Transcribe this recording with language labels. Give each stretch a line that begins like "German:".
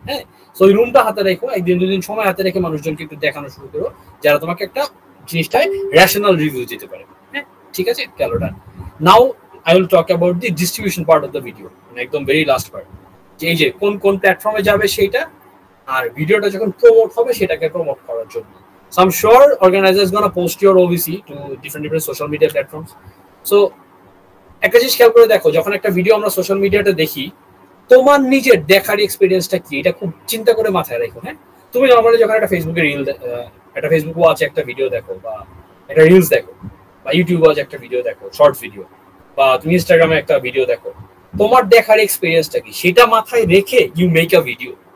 Bangla: হ্যাঁ, সো ওই রুমটা হাতে রেখো, একদিন দুদিন সময় হাতে রেখে মানুষজনকে একটু দেখানো শুরু করো যারা তোমাকে একটা জিনিসটায় রেশনাল রিভিউ দিতে পারে। হ্যাঁ ঠিক আছে, গেল ডান। নাও
English: I will talk about the distribution part of the video,
Bangla: একদম
English: very last part,
Bangla: যে এই যে কোন কোন প্ল্যাটফর্মে যাবে সেটা, আর ভিডিওটা যখন প্রমোট হবে সেটাকে প্রমোট করার জন্য।
English: So I'm sure organizers gonna post your OVC to different social media platforms.
Bangla: So একটা জিনিস খেয়াল করে দেখো, যখন একটা ভিডিও আমরা সোশ্যাল মিডিয়াতে দেখি, তোমার নিজের দেখার এক্সপিরিয়েন্সটা কি এটা খুব চিন্তা করে মাথায় রাখো। হ্যাঁ, তুমি নর্মালি যখন একটা ফেসবুকে একটা ফেসবুক ওয়াচ একটা ভিডিও দেখো, বা একটা রিলস দেখো, বা ইউটিউব ওয়াচ একটা ভিডিও দেখো, শর্টস ভিডিও, বা তুমি ইনস্টাগ্রামে একটা ভিডিও দেখো, তোমার দেখার এক্সপিরিয়েন্সটা কি সেটা মাথায় রেখে
English: You make a video.